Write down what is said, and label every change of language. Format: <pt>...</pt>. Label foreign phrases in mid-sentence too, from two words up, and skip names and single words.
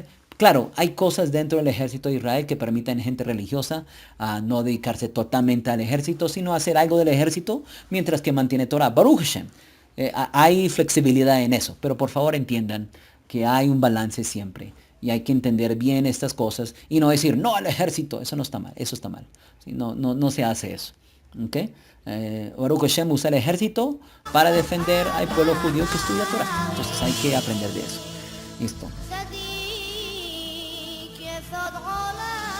<es>Claro, hay cosas dentro del ejército de Israel que permiten a gente religiosa a no dedicarse totalmente al ejército, sino hacer algo del ejército mientras que mantiene Torah.</es> <he>ברוך השם.</he> <es>Hay flexibilidad en eso, pero por favor entiendan que hay un balance siempre. Y hay que entender bien estas cosas y no decir, no al ejército, eso no está mal, eso está mal. ¿Sí? No se hace eso. ¿Okay?</es> <he>ברוך השם</he> <es>usa el ejército para defender al pueblo judío que estudia Torah. Entonces hay que aprender de eso. Listo.</es>